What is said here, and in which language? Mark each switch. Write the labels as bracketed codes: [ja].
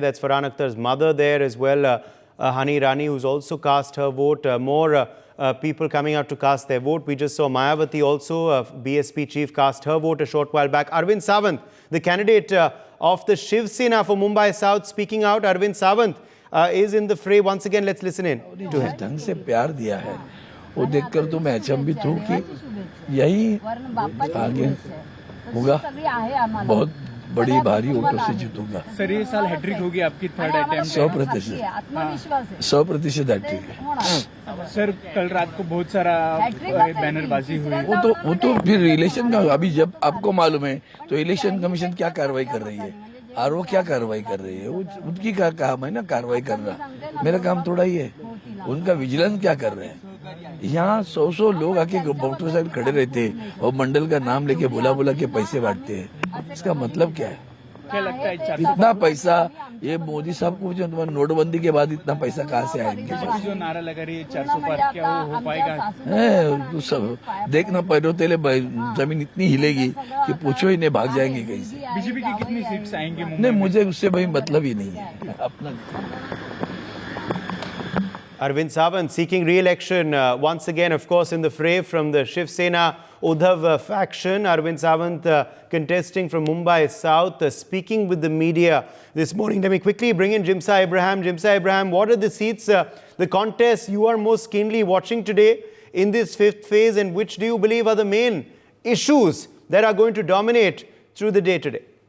[en] That's Farhan Akhtar's mother there as well. Hani Rani, who's also cast her vote. More people coming out to cast their vote. We just saw Mayawati also, BSP chief, cast her vote a short while back. Arvind Sawant, the candidate of the Shiv Sena for Mumbai South, speaking out. Arvind Sawant is in the fray. Once again, let's listen in to him. [hi] ढंग से प्यार दिया है वो देखकर तो मैं अचंभित हूँ कि यही आगे होगा बहुत बड़ी भारी वोटों से जीतूंगा। सर ये साल हैट्रिक होगी आपकी थर्ड अटेम्प्ट 100% हैट्रिक है। सर कल रात को बहुत सारा बैनरबाजी हुई वो तो फिर इलेक्शन का अभी जब आपको मालूम है तो इलेक्शन कमीशन क्या कार्रवाई कर रही है आरओ क्या कार्रवाई कर रही है उनकी क्या काम है ना कार्रवाई करना मेरा काम थोड़ा ही है उनका विजिलेंस क्या कर रहे हैं। यहाँ 100 लोग आके वोटर साइड खड़े रहते हैं और मंडल का नाम लेके बुला के पैसे बांटते हैं इसका मतलब क्या है। क्या लगता है इतना पैसा ये मोदी साहब को जो नोटबंदी के बाद इतना पैसा कहाँ से आएंगे जो नारा लगा रही है 400 पार क्या वो हो पाएगा तो सब देखना पड़ोतेले जमीन इतनी हिलेगी कि पूछो ही नहीं भाग जाएंगे कहीं से। बीजेपी की कितनी सीट्स आएंगी नहीं मुझे उससे भाई मतलब ही नहीं है अपना। [en] Arvind Sawant seeking re-election once again, of course, in the fray from the Shiv Sena Uddhav faction. Arvind Sawant contesting from Mumbai South, speaking with the media this morning. Let me quickly bring in Jimsa Abraham. Jimsa Abraham, what are the seats, the contests you are most keenly watching today in this fifth phase, and which do you believe are the main issues that are going to dominate through the day today?